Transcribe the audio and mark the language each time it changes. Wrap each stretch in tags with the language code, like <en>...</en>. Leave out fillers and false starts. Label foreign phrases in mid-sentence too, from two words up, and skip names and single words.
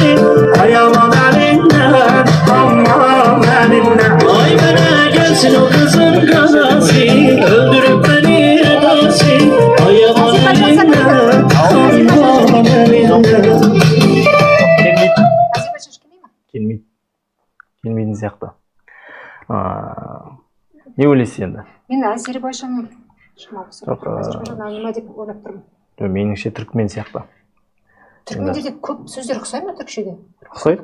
<az>Ayağımın elinden, aman elinden. Ay bana gelsin o kızın kadası, öldürüp beni edası. Ayağımın elinden, aman elinden.</az> <kk>келмейтін сияқты. Не ойлайсыз енді? Мен Әзербайжан нема деп ойлап тұрмын. Меніңше түрікмен сияқты. Түрікменде де көп сөздер ұқсай ма түркшеге? Ұқсайды.</kk>